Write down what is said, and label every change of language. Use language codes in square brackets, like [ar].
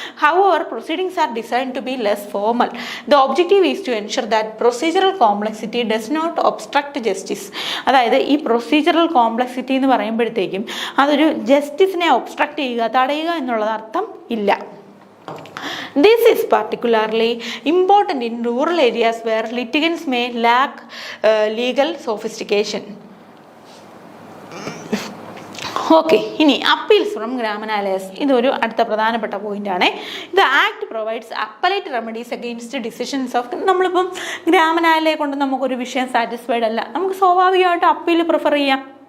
[en] How our proceedings are design to be less formal. The objective is to ensure that procedural complexity does not obstruct justice. [ml] അതായത് ഈ procedural complexity എന്ന് പറയുമ്പോഴത്തേക്കും അതൊരു ജസ്റ്റിസിനെ obstruct ചെയ്യുക, തടയുക എന്നുള്ളത് അർത്ഥം ഇല്ല. [en] This is particularly important in rural areas where litigants may lack legal sophistication. [ml] Okay, ഇനി [en] Appeals from ഗ്രാമനായലേഴ്സ്. [ml] ഇതൊരു അടുത്ത പ്രധാനപ്പെട്ട പോയിന്റാണ്. [en] The act provides appellate remedies against decisions of. [ml] നമ്മളിപ്പം ഗ്രാമനായലയെ കൊണ്ട് നമുക്കൊരു വിഷയം സാറ്റിസ്ഫൈഡ് അല്ല, നമുക്ക് സ്വാഭാവികമായിട്ട് അപ്പീൽ പ്രിഫർ ചെയ്യാം.